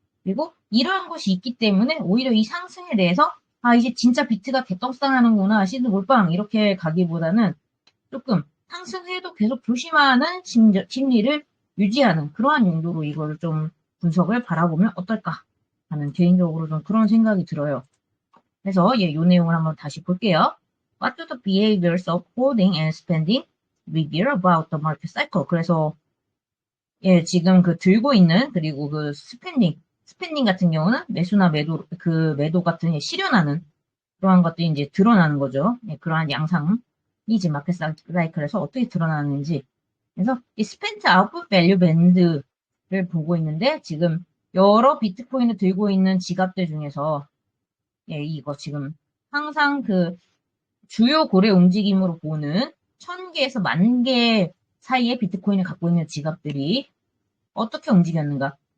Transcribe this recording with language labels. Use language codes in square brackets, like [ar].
[ko] 그리고 이러한 것이 있기 때문에 오히려 이 상승에 대해서 아 이제 진짜 비트가 개떡상하는구나 시드 몰빵 이렇게 가기보다는 조금 상승해도 계속 조심하는 심리를 유지하는 그러한 용도로 이걸 좀 분석을 바라보면 어떨까 하는 개인적으로 좀 그런 생각이 들어요. 그래서 예, 이 내용을 한번 다시 볼게요. [en] What do the behaviors of holding and spending reveal about the market cycle? [ko] 그래서 예, 지금 그 들고 있는 그리고 그 스펜딩 같은 경우는 매수나 매도 그 매도 같은 예, 실현하는 그러한 것들이 이제 드러나는 거죠. 예, 그러한 양상이 이제 마켓 사이클에서 어떻게 드러나는지. 그래서 이 스펜트 아웃풋 밸류 밴드를 보고 있는데 지금 여러 비트코인을 들고 있는 지갑들 중에서 예, 이거 지금 항상 그 주요 고래 움직임으로 보는 1000개에서 10,000개 사이의 비트코인을 갖고 있는 지갑들이 어떻게 움직였는가.